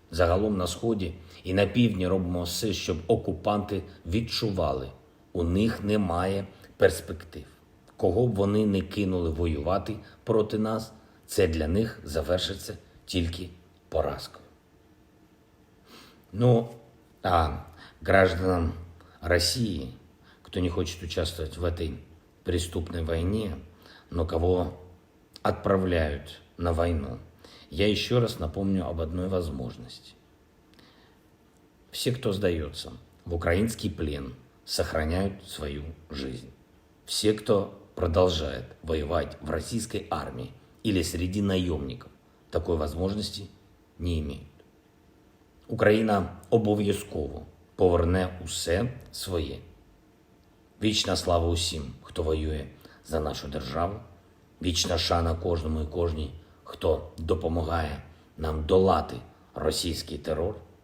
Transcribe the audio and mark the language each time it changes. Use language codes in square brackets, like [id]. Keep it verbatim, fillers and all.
[uk] Загалом на Сході і на Півдні робимо все, щоб окупанти відчували – у них немає перспектив. Кого б вони не кинули воювати проти нас, це для них завершиться тільки поразкою. [ru] Ну, а гражданам Росії, кто не хочет участвовать в этой преступной войне, но кого отправляют на войну, я еще раз напомню об одной возможности. Все, кто сдается в украинский плен, сохраняют свою жизнь. Все, кто продолжает воевать в российской армии или среди наемников, такой возможности не имеют. [uk] Украина обов'язково поверне усе своє. Вічна слава усім, хто воює за нашу державу. Вічна шана кожному і кожній, хто допомагає нам долати російський терор.